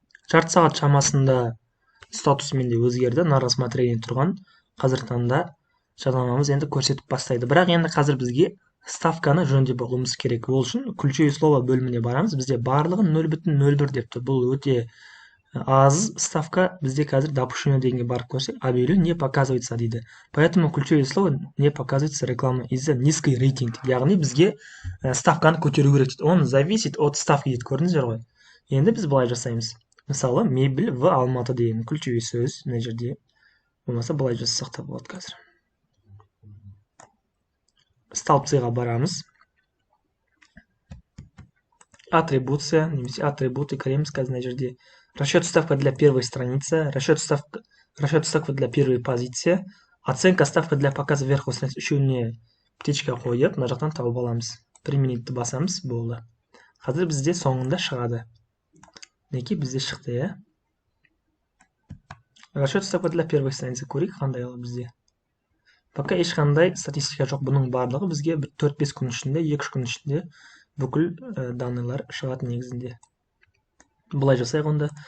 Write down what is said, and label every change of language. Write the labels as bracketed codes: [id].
[kk] Жарты сағат шамасында статусы менде өзгерді, [ru] на рассмотрение [kk] тұрған. Қазір таңда жарнамамыз енді көрсетіп бастайды. Бірақ енді қазір бізге ставканы жөндеп алуымыз керек. Ол үшін ключевое слово бөліміне барамыз. Бізде барлығын 0,01 деп тұр. Бұл өте аз ставка. Бізде қазір допущено дегенге барып көрсек, [ru] объявление не показывается [kk] дейді. [ru] Поэтому ключевое слово не показывается реклама из-за низкий рейтинг. [kk] Яғни бізге ставканы көтеру керек дейді. [ru] Он зависит от ставки [kk] дейді. Көрдіңіздер ғой. Енді біз былай жасаймыз. Мысалы, [ru] мебель в Алматы [kk] деген ключевой сөз мына жерде. Болмаса былай жазсақ та болады қазір. Столбцыға барамыз. Атрибуция, немесе атрибуты кіреміз қазір мына жерде. [ru] Расчет ставка для первой страницы, расчет ставка для первой позиции, оценка ставка для показа вверху страницы. [kk] Үшеуіне птичка қойып, мына жақтан тауып аламыз. Применитті басамыз, болды. Қазір бізде соңында шығады. Неке бізде шықты, [ru] Расчет ставка для первой страницы [kk] көрейік, қандай бізде. Пока ешқандай статистика жоқ, бұның барлығы бізге 4-5 күн ішінде, 2-3 күн ішінде бүкіл данныйлар шығады негізінде. Бұлай жасайық онда.